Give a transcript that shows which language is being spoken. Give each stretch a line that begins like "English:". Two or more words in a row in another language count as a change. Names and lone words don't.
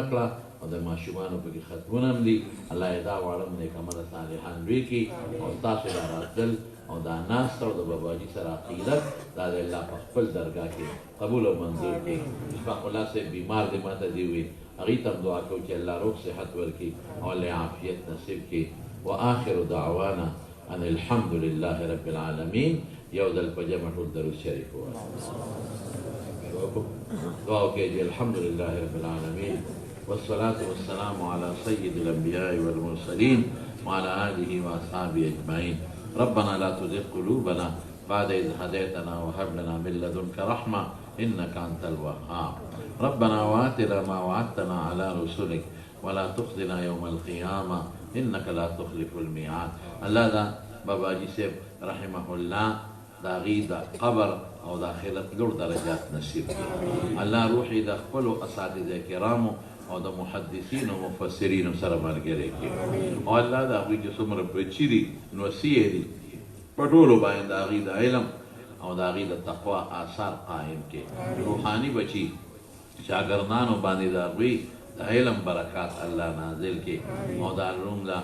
Pashto: کړه او د ماشومانو پکې ختمونه هم دي الله یې دا واړه نیکمرغه صالحان لوی کړي او تاسو دا راتلل او دا ناسته او د باباجي سره عقیدت دا د الله په خپل درګاه کې قبول او منظور کړي اشفاق الله صاحب بیمار دی ماته دی وي هغې ته هم دعا کوو چې الله روغ صحت ورکړي او الله عافیت نصیب کړي
Arabic: وآخر دعوانا ان الحمد لله رب العالمين
Pashto: یو ځل په جمع ټول درود شریف ووایو دعا وکړئ
Arabic: الحمد لله رب العالمين والصلاة والسلام على سيد الأنبياء والمرسلين وعلى آله وأصحابه أجمعين ربنا لا تزغ قلوبنا بعد إذ هديتنا وهب لنا من لدنك رحمة إنك أنت الوهاب ربنا وآتنا ما وعدتنا على رسلك ولا تخزنا يوم القيامة إنك لا تخلف الميعاد
Pashto: الله دا باباجي صاحب رحمه الله دا غي دا قبر او د آخرت لوړ درجات نصیب کړي الله روحي د خپلو اساتذه کرامو او د محدثینو او مفسرینو سره ملګری کړي او الله د هغوی چې څومره بچي دي نو وصیې دي په ټولو باندې د هغوی د علم او د هغوی د تقوا آثار قایم کړي روحاني بچي شاګردانو باندې د هغوی د علم برکات الله نازل کړي او د علوم له